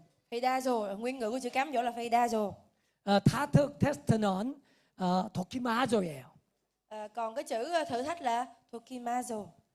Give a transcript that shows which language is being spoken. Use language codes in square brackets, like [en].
[vi] 페이다조, nguyên ngữ của chữ cám dỗ là 페이다조. [ko] 타특 테스트는 도키마조예요. [vi] Còn cái chữ thử thách là 도키마조.